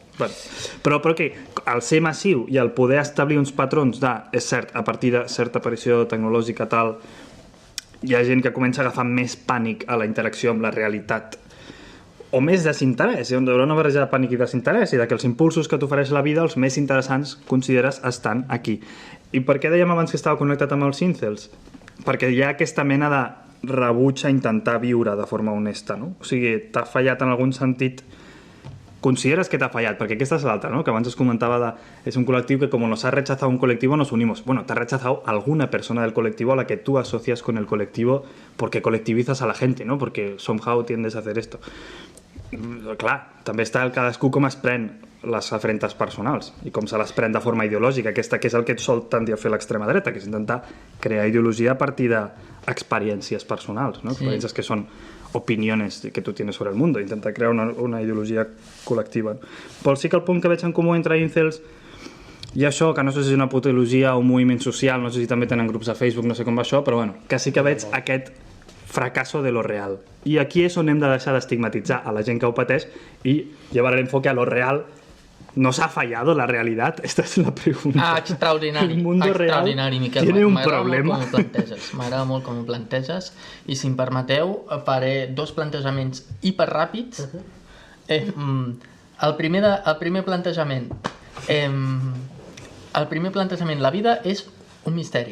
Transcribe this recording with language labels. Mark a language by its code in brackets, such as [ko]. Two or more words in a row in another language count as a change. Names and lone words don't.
[ca] Però que el ser massiu i el poder establir uns patrons és cert, a partir de certa aparició tecnològica tal, hi ha gent que comença a agafar més pànic a la interacció amb la realitat o més desinterès, hi ha una barreja de pànic i desinterès i que els impulsos que t'ofereix la vida, els més interessants, consideres, estan aquí. I per què dèiem abans que estava connectat amb els incels? Perquè hi ha aquesta mena de rebuig a intentar viure de forma honesta, no? O sigui, t'ha fallat en algun sentit, consideres que t'ha fallat, perquè aquesta és l'altra, ¿no? [es] Que abans es comentaba es un colectivo que como nos ha rechazado un colectivo nos unimos. Bueno, te ha rechazado alguna persona del colectivo a la que tú asocias con el colectivo porque colectivizas a la gente, ¿no? Porque somehow tiendes a hacer esto. [ca] Clar, també està el cadascú com es pren les afrentes personals i com se les pren de forma ideològica, que és el que sol tendir a fer l'extrema dreta, que és intentar crear ideologia a partir d'experiències personals, ¿no? Experiències que són [es] opiniones que tu tienes sobre el mundo, [ca] intentar crear una ideologia col·lectiva. Però sí que el punt que veig en comú entre incels i això, que no sé si és una patologia o un moviment social, no sé si també tenen grups a Facebook, no sé com va això, però bueno, que sí que veig aquest [es] fracaso de lo real. [ca] I aquí és on hem de deixar d'estigmatitzar a la gent que ho pateix i llevar l'enfoque [es] a lo real. ¿Nos ha fallado la realidad? Esta es la pregunta. [ca] Extraordinari. [es] El mundo [ca] extraordinari, [es] real [ca] Miquel. [es] tiene un problema. [ca] M'agrada molt com ho planteges. I si em permeteu, faré dos plantejaments hiperràpids. El primer plantejament. La vida és un misteri.